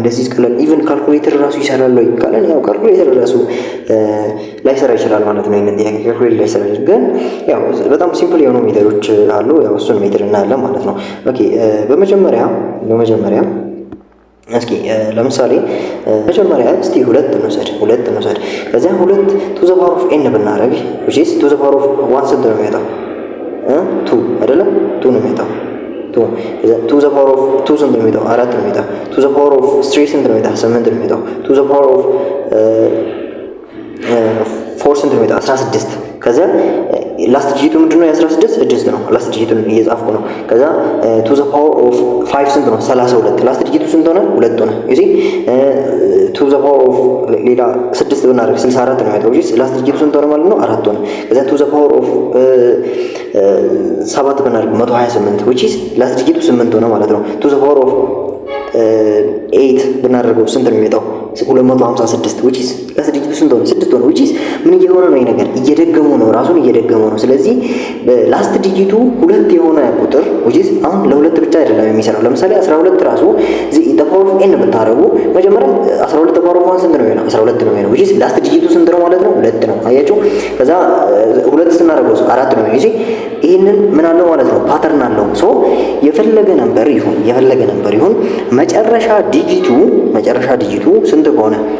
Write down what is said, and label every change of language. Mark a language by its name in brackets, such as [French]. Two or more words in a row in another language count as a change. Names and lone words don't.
[Amharic] እንደዚህ ቀላል [English] even calculator [Amharic] ራሱ ይሰራል ወይ ካለን ያው ካልኩሌተር ራሱ ላይሰራ ይችላል ማለት ነው። ይሄን ጥያቄ ካልኩሌተር ላይሰራ ይችላል፣ ግን ያው በጣም ሲምፕል የሆኑ ሜተዶች አሉ። ያው እሱን ሜትር እናያለን ማለት ነው። ኦኬ በመጀመሪያ እስኪ ለምሳሌ መጀመሪያ እስቲ ሁለት እንውሰድ። ከዚያ 2 [English] to the power of n [Amharic] ብናረግ [English] which is to the power of 1 [Amharic] ስንት ነው የሚመጣው? 2 አይደለ? 2 ነው የሚመጣው። 2 [English] to the power of 2 [Amharic] ስንት ነው የሚመጣው? 4 ነው የሚመጣው። [English] to the power of 3 [Amharic] ስንት ነው የሚመጣው? 8 ነው የሚመጣው። [English] to the power of 4 [Amharic] ስንት ነው የሚመጣው? 16። ከዛ [English] last digit [Amharic] ምንድነው? የ16 6 ነው። [English] last digit [Amharic] እየጻፍኩ ነው። ከዛ [English] to the power of 5 [Amharic] ስንት ነው? 32። [English] last digit [Amharic] ስንት ሆነ? 2 ሆነ። [English] you see to the power of [Amharic] ሌላ 6 ብናደርግ 64 ነው የሚመጣው። [English] last digit [Amharic] ስንት ሆነ ማለት ነው? 4 ሆነ። ከዛ [English] to the power of 7 [Amharic] ብናደርግ 128 [English] which is last digit [Amharic] 8 ሆነ ማለት ነው። [English] to the power of 8 [Amharic] ብናደርገው ስንት ነው የሚመጣው? 256 [English] which is last digit [Amharic] ስንት ሆነ? 6 ሆነ። [English] which is [Amharic] ምን እየሆነ ነው? ይሄ ነገር እየደገመው ነው፣ ራሱን እየደገመው ነው። ስለዚህ [English] last digit [Amharic] 2 የሆነ ቁጥር [English] which is [Amharic] አሁን ለሁለት ብቻ አይደለም የሚሰራው። ለምሳሌ 12 ራሱ [English] the power of n [Amharic] ብታረጉ መጀመሪያ 12 [English] the power of 1 [Amharic] ስንት ነው የሚሆነው? 12 ነው የሚሆነው [English] which is last digit [Amharic] ስንት ነው ማለት ነው? 2 ነው። አያችሁ? ከዛ 2 ስናደርገው 4 ነው የሚሆነው። ይሄንን ምን አለው ማለት ነው? ፓተርን አለው። ሶ የፈለገ ነምበር ይሁን መጨረሻ ዲጂቱ ስንት ከሆነ?